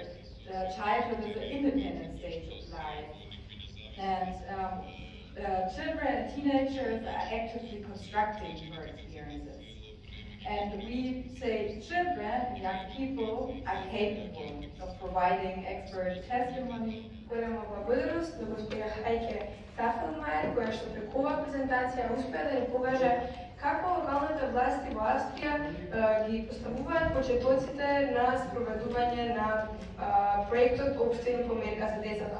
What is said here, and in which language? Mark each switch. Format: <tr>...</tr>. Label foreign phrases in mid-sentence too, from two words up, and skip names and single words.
<en>Childhood is an independent stage of life. And children and teenagers are actively constructing their experiences. And we say children, young people, are capable of providing expert testimony.</en> <mk>Голема благодарност на госпожа Ајке Тафелмајер, која што преку оваа презентација успеа да ни покаже како локалните власти во Австрија ги поставуваат почетоците на спроведување на проектот Општини померка за децата.</mk>